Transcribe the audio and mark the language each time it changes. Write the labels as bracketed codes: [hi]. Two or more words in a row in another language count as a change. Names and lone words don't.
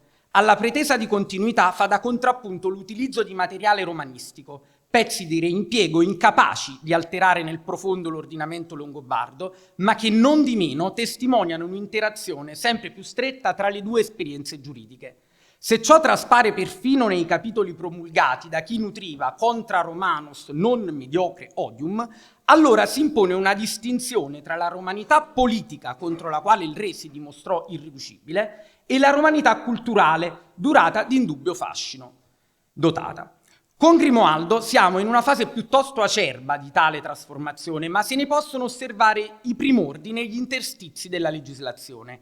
[it] Alla pretesa di continuità fa da contrappunto l'utilizzo di materiale romanistico, pezzi di reimpiego incapaci di alterare nel profondo l'ordinamento longobardo, ma che non di meno testimoniano un'interazione sempre più stretta tra le due esperienze giuridiche. Se ciò traspare perfino nei capitoli promulgati da chi nutriva [la] contra Romanos non mediocre odium, [it] allora si impone una distinzione tra la romanità politica contro la quale il re si dimostrò irriducibile e la romanità culturale dotata di indubbio fascino. Con Grimoaldo siamo in una fase piuttosto acerba di tale trasformazione, ma se ne possono osservare i primordi negli interstizi della legislazione.